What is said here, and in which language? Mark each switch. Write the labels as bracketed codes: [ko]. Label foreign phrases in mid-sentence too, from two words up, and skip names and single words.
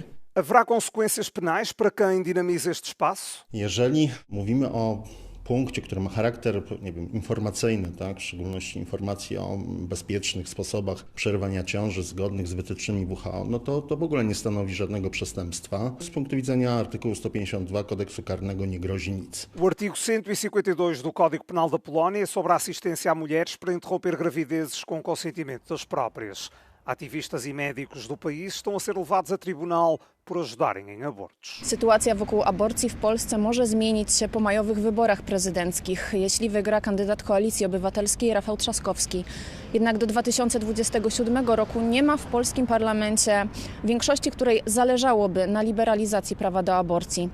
[pt] Haverá consequências penais para quem dinamiza este espaço? [pl] Jeżeli mówimy o punkcie, który ma charakter, informacyjny, tak? W szczególności informacji o bezpiecznych sposobach przerywania ciąży zgodnych z wytycznymi WHO, no to w ogóle nie stanowi żadnego przestępstwa. Z punktu widzenia artykułu 152 Kodeksu Karnego nie grozi nic. [pt] O artigo 152 do Código Penal da Polónia é sobre a assistência a mulheres para interromper gravidezes com consentimento das próprias. Ativistas e médicos do país estão a ser levados a tribunal por ajudarem em abortos. [pl] Sytuacja wokół aborcji w Polsce może zmienić się po majowych wyborach prezydenckich, jeśli wygra kandydat Koalicji Obywatelskiej Rafał Trzaskowski. Jednak do 2027 roku nie ma w polskim parlamencie większości, której zależałoby na liberalizacji prawa do aborcji.